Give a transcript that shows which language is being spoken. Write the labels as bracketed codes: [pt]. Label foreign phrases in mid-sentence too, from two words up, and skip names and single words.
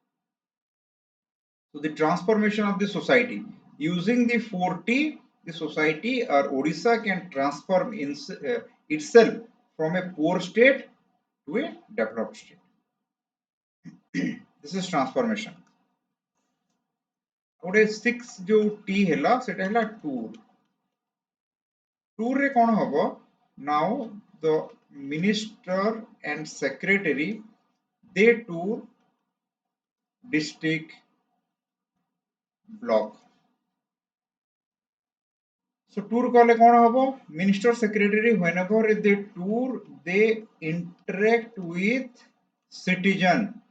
[en] So the transformation of the society using the 4T, the society or Odisha can transform itself from a poor state to a developed state. This is transformation. [or] ଗୋଟେ 6 ଯୋ ଟି ହେଲା ସେଟା ହେଲା ଟୁର. ଟୁର ରେ କଣ ହେବ? [en] Now the minister and secretary they tour district, block. [or] So ଟୁର କଲେ କଣ ହେବ? [en] Minister secretary whenever they tour they interact with citizen.